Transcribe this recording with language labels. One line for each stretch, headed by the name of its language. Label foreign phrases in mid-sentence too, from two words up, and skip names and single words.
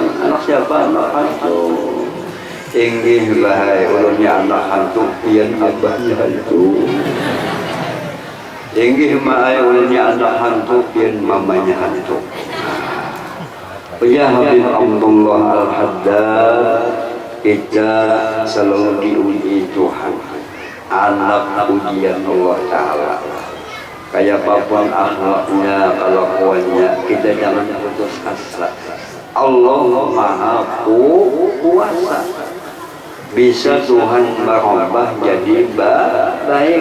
Banjar: Anak siapa? Anak hantu. Inggih bahaya ulunnya anak hantu, pian abahnya hantu. Inggih bahaya ulunnya anak hantu, pian mamanya hantu.
Indonesian: Ya Habib Abdullah Al-Haddad, kita selalu diuji Tuhan, anak ujian Allah Ta'ala. Kayak apapun akhlaknya, kelakuannya, kita jangan putus asa. Allah Maha Kuasa, bisa Tuhan merubah jadi baik.